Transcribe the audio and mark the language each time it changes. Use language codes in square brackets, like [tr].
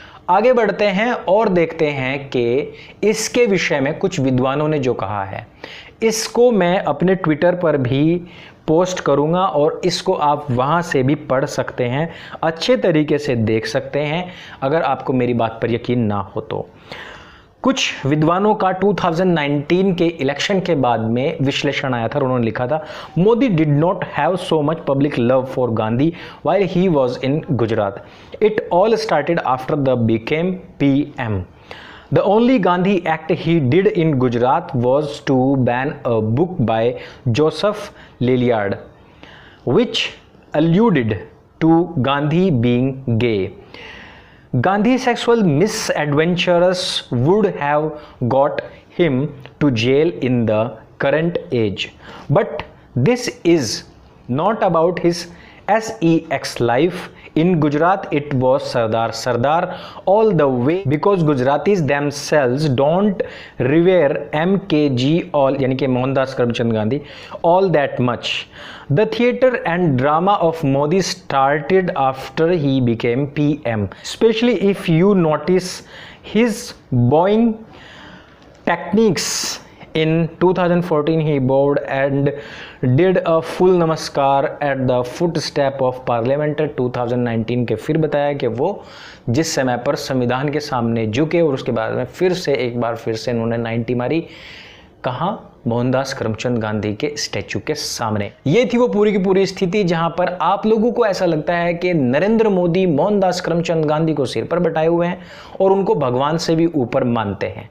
[hi] आगे बढ़ते हैं और देखते हैं कि इसके विषय में कुछ विद्वानों ने जो कहा है, इसको मैं अपने ट्विटर पर भी पोस्ट करूंगा और इसको आप वहां से भी पढ़ सकते हैं, अच्छे तरीके से देख सकते हैं अगर आपको मेरी बात पर यकीन ना हो तो। कुछ विद्वानों का 2019 के इलेक्शन के बाद में विश्लेषण आया था और उन्होंने लिखा था, Modi did not have so much public love for Gandhi while he was in Gujarat. [en] It all started after the became PM. The only Gandhi act he did in Gujarat was to ban a book by Joseph Lillard, which alluded to Gandhi being gay. Gandhi's sexual misadventures would have got him to jail in the current age. But this is not about his sex life. In Gujarat, it was Sardar all the way, because Gujaratis themselves don't revere MKG all, यानी कि Mohandas Karamchand Gandhi, all that much. The theatre and drama of Modi started after he became PM, especially if you notice his bowing techniques. In 2014, he bowed and did a full namaskar at the footstep of Parliament. [hi] 2019 के फिर बताया कि वो जिस समय पर संविधान के सामने झुके और उसके बाद में फिर से एक बार फिर से इन्होंने 90 मारी, कहाँ? मोहनदास करमचंद गांधी के स्टैचू के सामने। ये थी वो पूरी की पूरी स्थिति जहां पर आप लोगों को ऐसा लगता है कि नरेंद्र मोदी मोहनदास करमचंद गांधी को सिर पर बैठाए हुए हैं और उनको भगवान से भी ऊपर मानते हैं।